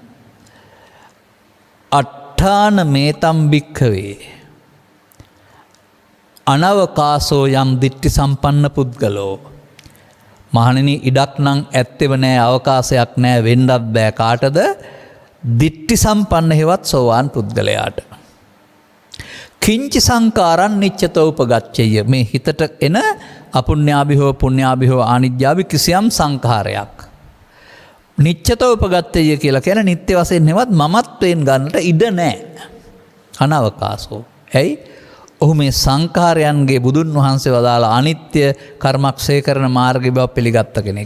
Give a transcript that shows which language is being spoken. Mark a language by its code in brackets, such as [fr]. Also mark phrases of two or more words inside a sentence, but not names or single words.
[pi] අට්ඨාන මේතම් භික්ඛවේ අනවකාසෝ යම් දිට්ඨි සම්පන්න පුද්ගලෝ. [si] මහණෙනි ඉඩක් නම් ඇත්තෙව නෑ, අවකාශයක් නෑ, වෙන්නත් බෑ කාටද? [pi] දිට්ඨි සම්පන්න [si] හේවත් සෝවාන් පුද්ගලයාට. [pi] කිංච සංකාරං නිච්චතෝ උපගච්ඡය. [si] මේ හිතට එන [pi] අපුඤ්ඤාභිහෝ පුඤ්ඤාභිහෝ ආනිජ්ජාභි [si] කිසියම් සංඛාරයක් [pi] නිච්චතෝ උපගච්ඡය [si] කියලා කියන නිත්‍ය වශයෙන් නෙවත් මමත්වයෙන් ගන්නට ඉඩ නැහැ. අනවකාශෝ. ඇයි? ඔහු මේ සංඛාරයන්ගේ බුදුන් වහන්සේ වදාළ අනිත්‍ය කර්මක්ෂය කරන මාර්ගය බව පිළිගත්ත කෙනෙක්.